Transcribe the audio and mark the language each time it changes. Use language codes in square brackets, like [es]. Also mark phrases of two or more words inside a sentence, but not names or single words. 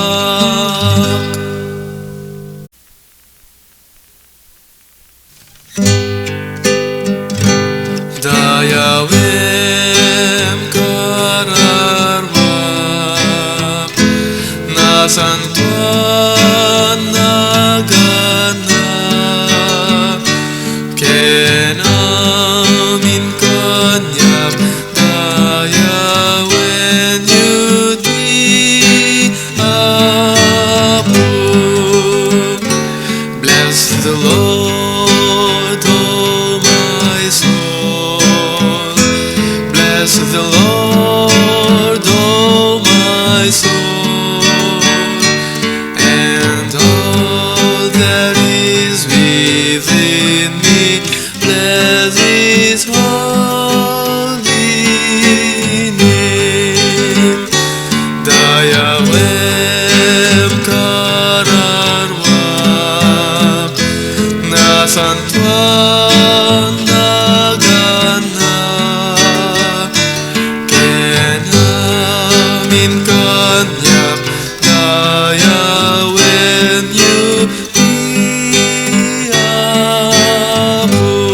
[ilo] Dayawem kararwak nasantuan naganak kenamin kanyak dayawen yudi apo. [en] Bless the Lord, oh my soul. Bless the Lord, oh my soul, and all that is within me. Bless His holy name. [ilo] Dayawem kararwak nasantuan naganak kenamin kanyak dayawen yudi apo.